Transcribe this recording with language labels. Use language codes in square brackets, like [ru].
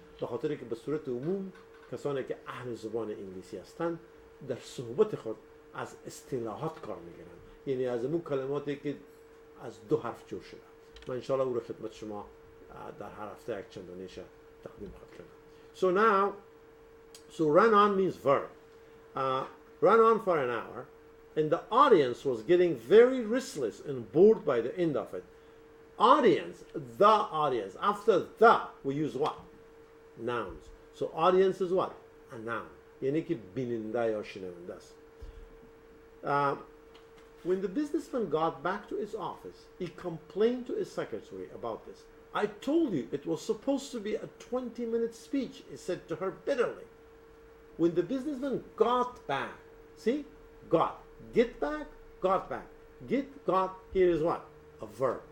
[fa] به خاطر که به صورت عموم کسانی که اهل زبان انگلیسی هستند در صحبت خود از اصطلاحات کار میگیرن، یعنی از اون کلماتی که از دو حرف جور شده. من انشاءالله او رو خدمت شما در هر هفته یک چندانیش تقدیم خواهم کنم. [en] So run on means verb. Run on for an hour, and the audience was getting very restless and bored by the end of it. Audience, the audience. After the, we use what? Nouns. So audience is what? A noun. [fa] یعنی که بیننده یا شنونده است. [en] When the businessman got back to his office, he complained to his secretary about this. I told you it was supposed to be a 20-minute speech, he said to her bitterly. When the businessman got back, see? Got. Get back, got back. Got, here is what? A verb.